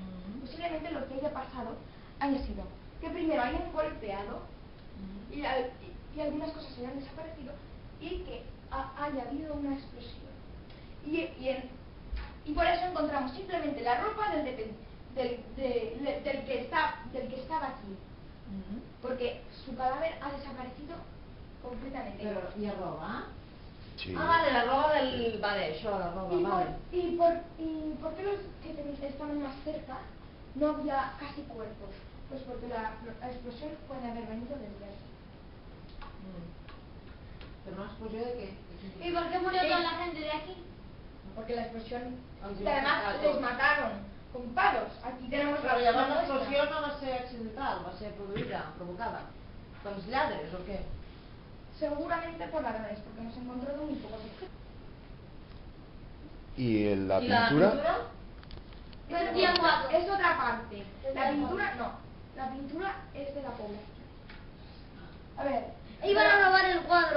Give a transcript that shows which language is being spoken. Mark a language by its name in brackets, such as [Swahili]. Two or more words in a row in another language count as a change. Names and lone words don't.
[Spanish] Posiblemente lo que haya pasado haya sido que primero hayan golpeado y algunas cosas hayan desaparecido y que haya habido una explosión. Y por eso encontramos simplemente la ropa del que estaba aquí. Porque su cadáver ha desaparecido completamente. Pero, ¿y roba? Sí. [Catalan] Ah, vale, la roba del... Vale, això, la roba, vale. [Spanish] ¿Y por qué los que estaban más cerca no había casi cuerpos? Pues porque la explosión puede haber venido desde aquí. [Catalan] Pero una explosió de qué? [Spanish] ¿Y por qué murió toda la gente de aquí? Porque la explosión... [Catalan] Els [Spanish] Y [Catalan] va [Spanish] además [Catalan] matar a les tots. [Spanish] mataron con palos. Aquí tenemos [Catalan] Però llavors [Spanish] muestra. [Catalan] l'explosió no va ser accidental, va ser produïda, provocada. Pels lladres o què? [Spanish] Seguramente por ladrones, porque hemos encontrado muy pocos objetos. ¿Y la ¿Y la pintura? pintura? Es otra parte. La pintura no. La pintura es de la población. A ver. Iban a robar el cuadro.